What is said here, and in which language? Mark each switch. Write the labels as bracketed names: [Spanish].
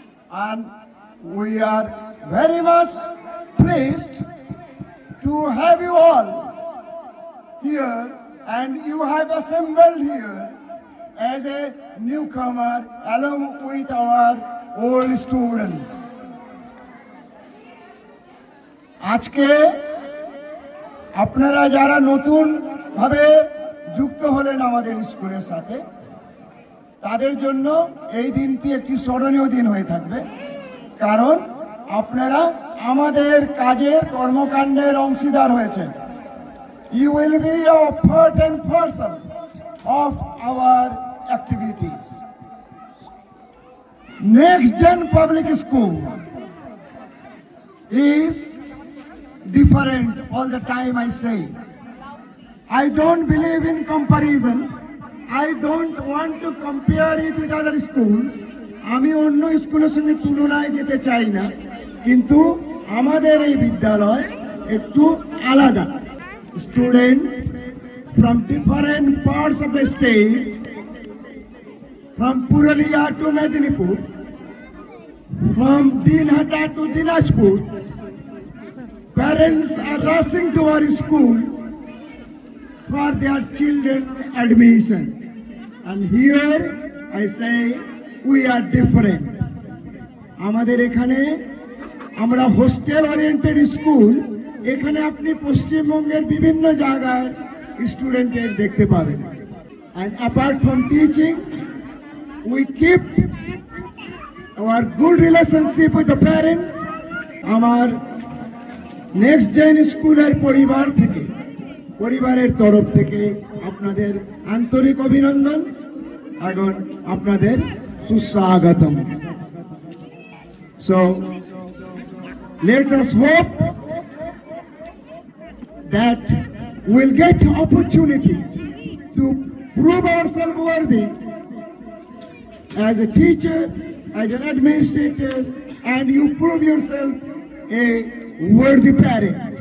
[English] And we are very much pleased to have you all here, and you have assembled here as a newcomer along with our old students. [Bangla] আজকে আপনারা যারা নতুন ভাবে যুক্ত হলেন আমাদের স্কুলের সাথে, তাদের জন্য এই দিনটি একটি স্মরণীয় দিন হয়ে থাকবে, কারণ আপনারা আমাদের কাজের কর্মকাণ্ডের অংশীদার হয়েছেন। [English] You will be a part and parcel of our activities. Next Gen Public School is different all the time. I say I don't believe in comparison. I don't want to compare it with other schools. [Bangla] আমি অন্য স্কুলের সঙ্গে তুলনায় যেতে চাই না, কিন্তু আমাদের এই বিদ্যালয় একটু আলাদা। [English] Students from different parts of the state, from Purulia to Medinipur, from Dinhata to Dinajpur, parents are rushing to our school for their children's admission. And here I say we are different. [Bangla] আমাদের এখানে আমরা hostel oriented school, এখানে আপনি পশ্চিমবঙ্গের বিভিন্ন জায়গার স্টুডেন্টদের দেখতে পাবেন। [English] And apart from teaching, we keep our good relationship with the parents. [Bangla] আমার নেক্সট জেন স্কুলের পরিবার থেকে, পরিবারের তরফ থেকে আপনাদের আন্তরিক অভিনন্দন এবং আপনাদের সুস্বাগতম। [English] So let us hope that we'll get opportunity to prove ourselves worthy as a teacher, as an administrator, and you prove yourself a worthy parent.